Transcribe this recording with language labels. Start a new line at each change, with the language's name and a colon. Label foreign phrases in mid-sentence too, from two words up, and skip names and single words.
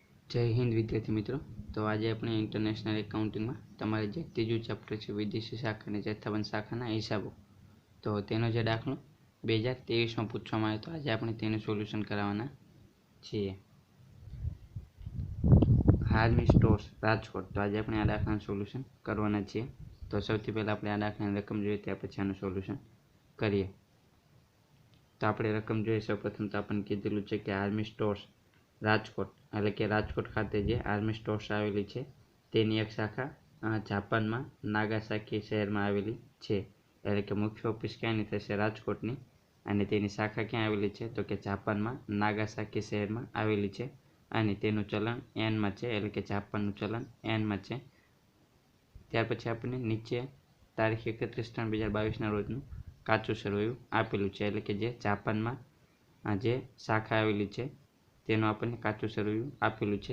Gujarati: જય હિંદ વિદ્યાર્થી મિત્રો। તો આજ અપને
English: international accounting
Gujarati: માં તમારે જે ત્રીજું ચેપ્ટર છે વિદેશી શાખા ને જથ્થાબંધ શાખા હિસાબો, તો તેનો જે દાખલો 2023 માં પૂછવામાં આવ્યો, તો આજ આપણે તેનું સોલ્યુશન કરાવવાના છીએ। હાર્મી સ્ટોર્સ રાજકોટ, તો આજ અપને આ દાખલાનું સોલ્યુશન કરવાના છીએ। તો સૌથી પહેલા આપણે આ દાખલાની રકમ જોઈએ ત્યાર પછી આનું સોલ્યુશન કરીએ। તો આપણે રકમ જોઈએ સૌપ્રથમ તો આપણે કીધેલું છે કે આર્મી સ્ટોર્સ રાજકોટ એટલે કે રાજકોટ ખાતે જે આર્મી સ્ટોર્સ આવેલી છે તેની એક શાખા જાપાન માં નાગાસાકી શહેર માં આવેલી છે। એટલે કે મુખ્ય ઑફિસ ક્યાંની થશે રાજકોટની અને તેની શાખા ક્યાં આવેલી છે તો કે જાપાન માં નાગાસાકી શહેર માં આવેલી છે અને તેનું ચલણ એન માં છે એટલે કે જાપાનનું ચલણ એન માં છે। ત્યાર પછી આપણે નીચે તારીખ 31/3/2022 રોજનું કાચું સરવૈયું આપેલું છે એટલે કે જે જાપાન માં જે શાખા આવેલી છે તેનું આપણે કાચું સરવૈયું આપેલું છે।